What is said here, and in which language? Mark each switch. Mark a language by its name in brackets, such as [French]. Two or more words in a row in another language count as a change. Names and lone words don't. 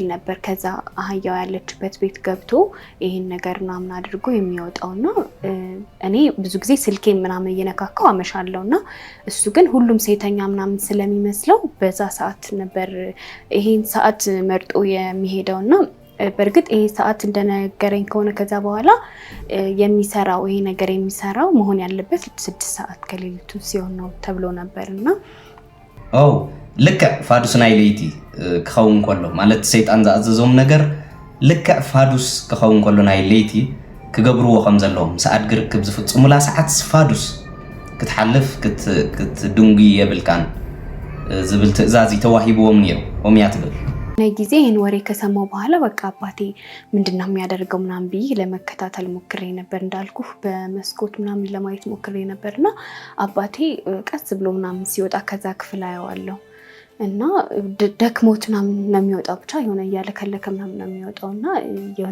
[Amharic] ነበር ከዛ አህያው ያለችበት ቤት ገብቶ ይሄን ነገር ምናምን አድርጎ የሚወጣውና እኔ ብዙ ጊዜ ስልኬን ምናምን እየነካካው አመሻለውና እሱ ግን ሁሉም ሴተኛ ምናምን ስለሚመስለው በዛ ሰዓት ነበር ይሄን ሰዓት መርጦ የሚሄደውና በእርግጥ ይሄ ሰዓት እንደነገረኝ ከሆነ ከዛ በኋላ የሚሰራው ይሄ ነገር የሚሰራው መሆን ያለበት 6 ሰዓት ከሌሊቱ ሲሆን ነው ተብሎ ነበርና [Tigrinya] ልክ ፋዱስ ናይ ለይቲ ክኸውን ከሎ ማለት ሰይጣን ዝኣዘዞም ነገር ልክ ፋዱስ ክኸውን ከሎ ናይ ለይቲ ክገብርዎ ከም ዘለዎም ሰዓት ግርክብ ዝፍጽሙላ ሰዓት ፋዱስ ክትሓልፍ ክትድንጉ የብልካን ዝብል ትእዛዝ ተዋሂብዎም ነይሩ ኦምያ ትብል [Amharic] ናይ ጊዜ ይህን ወሬ ከሰማው በኋላ በቃ አባቴ ምንድነው የሚያደርገው ምናምን ብዬ ለመከታተል ሞክሬ ነበር እንዳልኩ በመስኮት ምናምን ለማየት ሞክሬ ነበርና አባቴ ቀስ ብሎ ምናምን ሲወጣ ከዛ ክፍል አየዋለሁ እና ደክሞት ምናምን ነው የሚወጣው ብቻ የሆነ ያለከለከ ምናምን ነው የሚወጣውና የሆነ